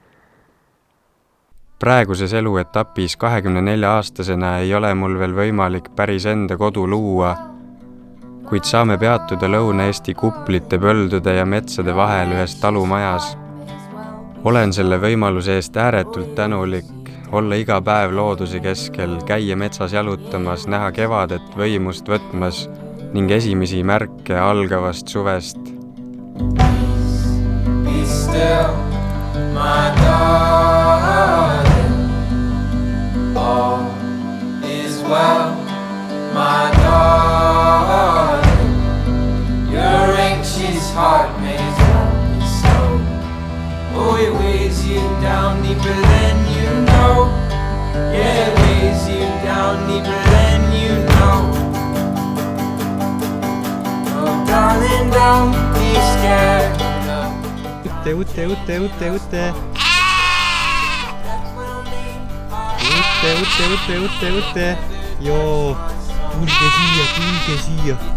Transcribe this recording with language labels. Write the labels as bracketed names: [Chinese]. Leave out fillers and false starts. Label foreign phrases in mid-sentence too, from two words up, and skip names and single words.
[Estonian] Praeguses eluetapis 24-aastasena ei ole mul veel võimalik päris enda kodu luua, kuid saame peatuda Lõuna-Eesti kuplite, põldude ja metsade vahel ühes talumajas. Olen selle võimaluse eest ääretult tänulik. Olla iga päev looduse keskel, käia metsas jalutamas, näha kevadet võimust võtmas ning esimesi märke algavast suvest. [English] Be still, my darling. All is well, my darling. Your anxious heart makes me slow. Oh, it weighs you down deeper than you know. Yeah, it weighs you down deeper than you know. Oh, darling, don't be scared. [Estonian] Utte. Joo, tulge siia.